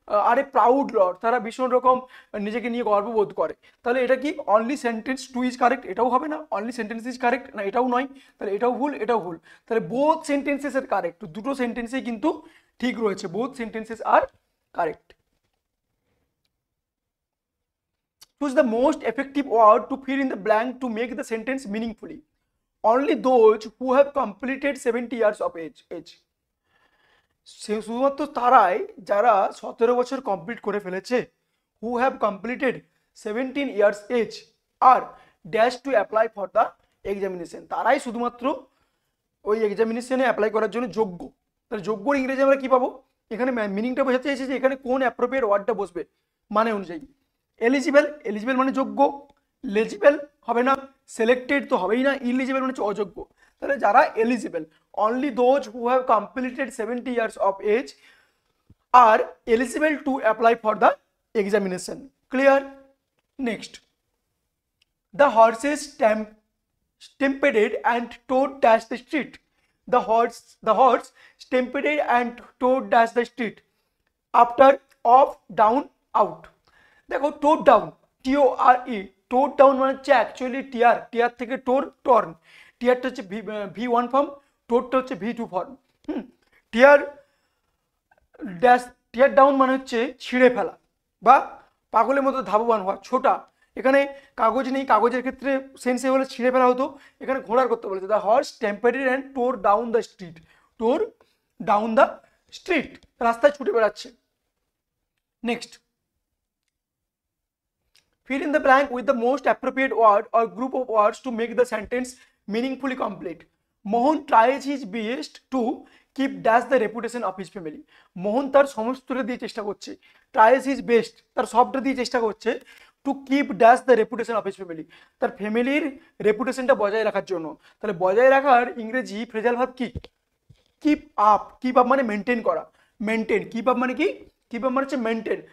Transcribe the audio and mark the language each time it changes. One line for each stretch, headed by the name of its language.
Bangla: আরে proud Lord, তারা ভীষণ রকম নিজেকে নিয়ে গর্ববোধ করে। তাহলে এটা কি
English: only sentence two is correct,
Bangla: এটাও হবে না। অনলি সেন্টেন্স ইজ কারেক্ট না, এটাও নয়। তাহলে এটাও ভুল, এটাও ভুল। তাহলে
English: both sentences are correct,
Bangla: দুটো সেন্টেন্সেই কিন্তু ঠিক রয়েছে, both sentences are correct.
English: Choose the most effective word to fill in the blank to make the sentence meaningfully. Only those who have completed 70 years of age.
Bangla: শুধুমাত্র তারাই যারা 17 বছর complete করে ফেলেছে,
English: who have completed 17 years age are dash to apply for the examination,
Bangla: তারাই শুধুমাত্র ওই এক্সামিনেশনে apply করার জন্য যোগ্য। তাহলে যোগ্যর ইংরেজি আমরা কি পাবো? এখানে মিনিংটা বোঝাতে চাইছে যে এখানে কোন অ্যাপ্রোপ্রিয়েট ওয়ার্ডটা বসবে মানে অনুযায়ী। এলিজিবল, এলিজিবল মানে যোগ্য, লেজিবল হবে না, সিলেক্টেড তো হবেই না, ইলিজিবল মানে হচ্ছে অযোগ্য। তাহলে যারা eligible,
English: Only those who have completed 70 years of age are eligible to apply for the examination. Clear? Next, the horses stampeded and tore dash the street. The horse stampeded and tore dash the street after off down out.
Bangla: দেখো টোর down, TORE, টোর down মানে হচ্ছে actually টিয়ার থেকে torn, টিয়ারটা হচ্ছে V1 form, টোরটা হচ্ছে V2 form. টিয়ার dash, টিয়ার down মানে হচ্ছে ছিঁড়ে ফেলা বা পাগলের মতো ধাবমান হওয়া, ছোটা। এখানে কাগজ নেই, কাগজের ক্ষেত্রে সেন্সে হলে ছিঁড়ে ফেলা হতো, এখানে ঘোড়ার করতে বলেছে।
English: the horse tempered and tore down the street, tore down the street,
Bangla: রাস্তায় ছুটে বেড়াচ্ছে।
English: Next, fill in the blank with the most appropriate word or group of words to make the sentence meaningfully complete. Mohan tries his best to keep dash the reputation of his family.
Bangla: মোহন তার সমস্তটা দিয়ে চেষ্টা করছে,
English: tries his best
Bangla: তার সবটা দিয়ে চেষ্টা করছে,
English: to keep dash the reputation of his family,
Bangla: তার ফ্যামিলির রেপুটেশনটা বজায় রাখার জন্য। তাহলে বজায় রাখার ইংরেজি ফ্রেজাল ভার্ব কি? Keep up. কিপ আপ মানে মেনটেন করা, মেনটেন। কিপ আপ মানে কি? কিপ আপ মানে হচ্ছে মেনটেন।